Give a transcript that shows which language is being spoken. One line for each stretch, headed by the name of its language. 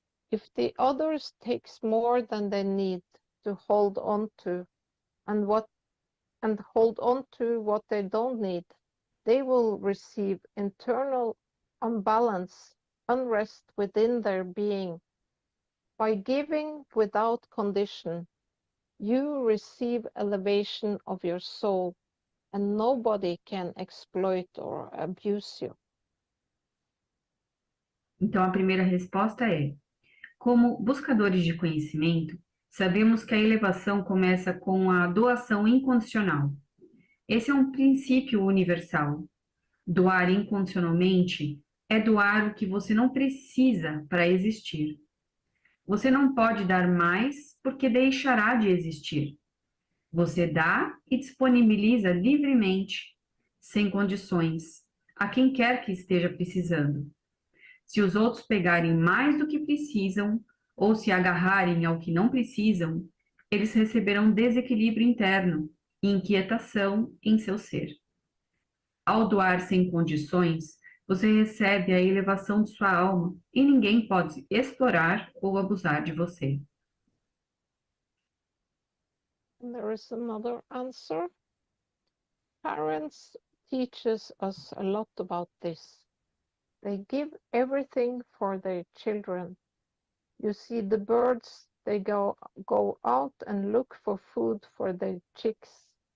English: If the others takes more than they need to hold on to and hold on to what they don't need, they will receive internal unbalance, unrest within their being. By giving without condition, you receive elevation of your soul, and nobody can exploit or abuse you.
Portuguese: Então, a primeira resposta é: como buscadores de conhecimento, sabemos que a elevação começa com a doação incondicional. Esse é um princípio universal. Doar incondicionalmente é doar o que você não precisa para existir. Você não pode dar mais porque deixará de existir. Você dá e disponibiliza livremente, sem condições, a quem quer que esteja precisando. Se os outros pegarem mais do que precisam ou se agarrarem ao que não precisam, eles receberão desequilíbrio interno e inquietação em seu ser. Ao doar sem condições, você recebe a elevação de sua alma e ninguém pode explorar ou abusar de você.
English: There is another answer. Parents teaches us a lot about this. They give everything for their children. You see the birds, they go out and look for food for their chicks.